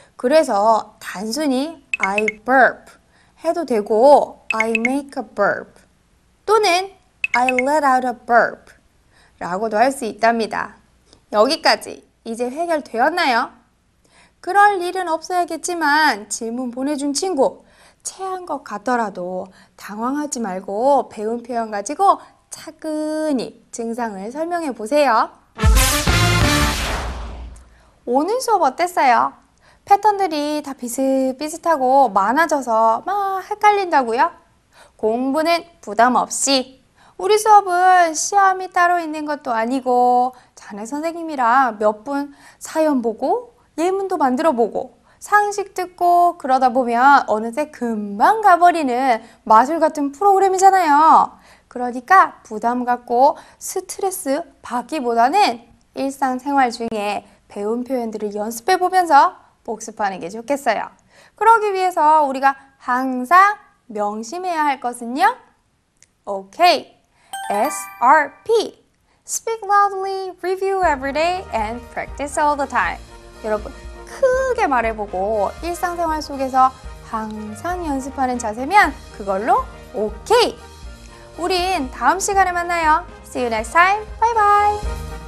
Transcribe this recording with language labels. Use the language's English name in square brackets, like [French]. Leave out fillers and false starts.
[Korean] 그래서 단순히 [English] I burp [Korean] 해도 되고 [English] I make a burp [Korean] 또는 [English] I let out a burp [Korean] 라고도 할 수 있답니다. 여기까지 이제 해결되었나요? 그럴 일은 없어야겠지만 질문 보내준 친구 체한 것 같더라도 당황하지 말고 배운 표현 가지고 차근히 증상을 설명해 보세요. 오늘 수업 어땠어요? 패턴들이 다 비슷비슷하고 많아져서 막 헷갈린다고요? 공부는 부담 없이 우리 수업은 시험이 따로 있는 것도 아니고 자네 선생님이랑 몇 분 사연 보고 예문도 만들어 보고 상식 듣고 그러다 보면 어느새 금방 가버리는 마술 같은 프로그램이잖아요. 그러니까 부담 갖고 스트레스 받기보다는 일상생활 중에 배운 표현들을 연습해 보면서 복습하는 게 좋겠어요. 그러기 위해서 우리가 항상 명심해야 할 것은요. 오케이. SRP. [English] Speak loudly, review every day, and practice all the time. [Korean] 여러분, 크게 말해보고 일상생활 속에서 항상 연습하는 자세면 그걸로 오케이. 우린 다음 시간에 만나요. [English] See you next time. Bye bye.